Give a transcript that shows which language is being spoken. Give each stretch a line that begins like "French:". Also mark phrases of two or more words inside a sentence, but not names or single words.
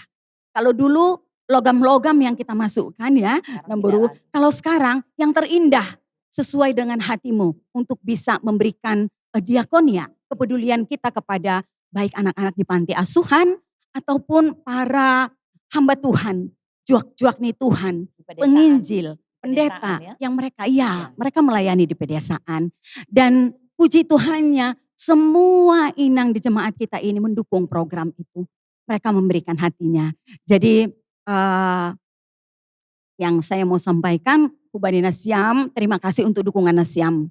Indonesian: Kalau dulu logam-logam yang kita masukkan ya, Sekarang Namboru. tidak lagi. Kalau sekarang yang terindah sesuai dengan hatimu untuk bisa memberikan diakonia, kepedulian kita kepada baik anak-anak di panti asuhan ataupun para hamba Tuhan,
Batak Simalungun: juak-juak nih Tuhan,
Indonesian: Di pedesaan. penginjil, Pedesaan pendeta ya. yang mereka Iya. mereka melayani di pedesaan. Dan puji Tuhannya semua inang di jemaat kita ini mendukung program itu. Mereka memberikan hatinya. Jadi yang saya mau sampaikan,
Batak Simalungun: Hubani Nasyam,
Indonesian: terima kasih untuk dukungan Nasyam.